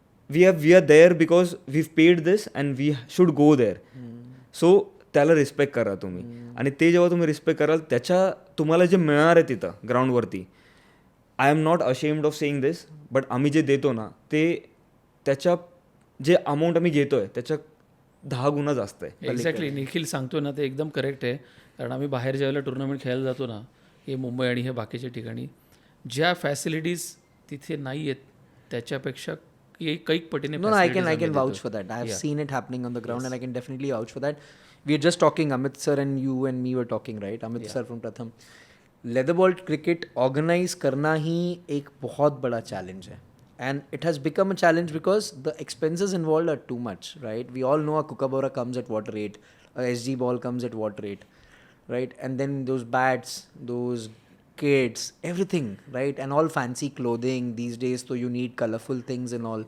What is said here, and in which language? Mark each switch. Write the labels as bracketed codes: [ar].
[en] We are there because we've paid this and we should go there. [mr] So त्याला respect करा तुम्ही. आणि ते जेव्हा तुम्ही रिस्पेक्ट कराल त्याच्या तुम्हाला जे मिळणार आहे तिथं ग्राउंडवरती, [en] I am not ashamed of saying this, [mr] but आम्ही जे देतो ना ते त्याच्या जे अमाऊंट आम्ही घेतोय त्याच्या 10 गुणा जास्त आहे. एक्झॅक्टली. निखिल सांगतोय ना ते एकदम करेक्ट आहे. कारण आम्ही बाहेर ज्यावेळेला टुर्नामेंट खेळायला जातो ना, हे मुंबई आणि हे बाकीच्या ठिकाणी ज्या फॅसिलिटीज तिथे नाही आहेत त्याच्यापेक्षा कैक पटीने. [en] No, I can vouch for that. I have seen it happening on the ground, and I can definitely vouch for that. We are just talking, Amit sir and you and me were talking, right? Amit sir from Pratham. [hi] Leather ball cricket organize करना ही एक बहुत बड़ा challenge है. [en] And it has become a challenge because the expenses involved are too much, right? We all know a kookaburra comes at what rate, a SG ball comes at what rate, right? And then those bats, those kits, everything, right? And all fancy clothing these days, so you need colorful things and all.